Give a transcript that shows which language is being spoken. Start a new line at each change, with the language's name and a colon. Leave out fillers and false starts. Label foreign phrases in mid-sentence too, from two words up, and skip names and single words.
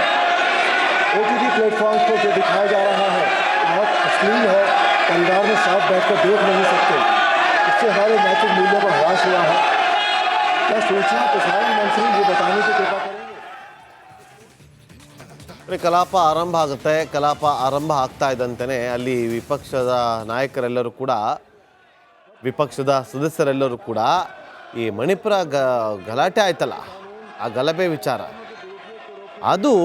Hindi: OTT प्लेटफॉर्म पर जो दिखाया जा रहा है बहुत अश्लील है, परिवार में साथ बैठकर देख नहीं सकते, इससे हमारे नैतिक मूल्यों पर ह्रास हुआ है। क्या सूचना प्रसारण मंत्री ये बताने की कृपा करेंगे?
Kannada: ಕಲಾಪ ಆರಂಭ ಆಗುತ್ತೆ. ಕಲಾಪ ಆರಂಭ ಆಗ್ತಾ ಇದ್ದಂತೆಯೇ ಅಲ್ಲಿ ವಿಪಕ್ಷದ ನಾಯಕರೆಲ್ಲರೂ ಕೂಡ, ವಿಪಕ್ಷದ ಸದಸ್ಯರೆಲ್ಲರೂ ಕೂಡ ಈ ಮಣಿಪುರ ಗಲಾಟೆ ಆಯ್ತಲ್ಲ, ಆ ಗಲಭೆ ವಿಚಾರ ಅದು